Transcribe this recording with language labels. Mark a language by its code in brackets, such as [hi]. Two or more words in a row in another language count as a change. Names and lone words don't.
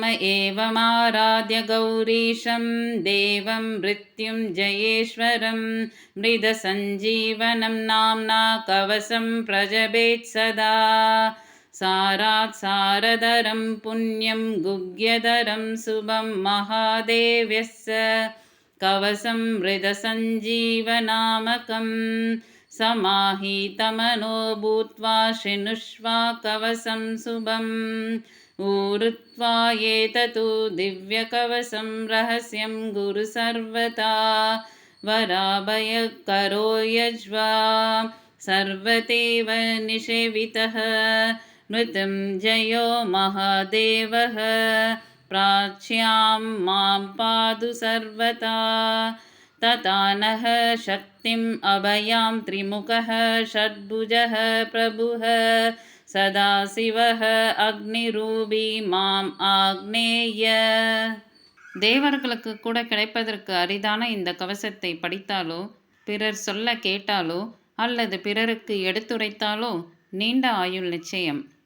[sa] एवमाराध्य गौरीशम् देवम् मृत्युञ्जयेश्वरम् मृत सञ्जीवनम् नाम्ना कवचम् प्रजपेत् सदा. सारात् सारतरम् पुण्यम् गुह्यतरम् शुभम् महादेव्यस्य कवचम् मृत सञ्जीवनामकम्. समाहितमनो भूत्वा शृणुष्वा कवसं शुभम्. ऊरुत्वा एततु दिव्यकवसं रहस्यं गुरु सर्वथा वराभयकरो यज्वा सर्वदेव निषेवितः मृत्युञ्जयो महादेवः प्राच्यां मां पातु सर्वथा. तथा नः शक्तिम् अभयां त्रिमुखः षड्भुजः प्रभुः सदाशिवः अग्निरूपी माम् आग्नेय. [ta] தேவர்களுக்கு கூட கிடைப்பதற்கு அரிதான இந்த கவசத்தை படித்தாலோ, பிறர் சொல்ல கேட்டாலோ அல்லது பிறருக்கு எடுத்துரைத்தாலோ நீண்ட ஆயுள் நிச்சயம்.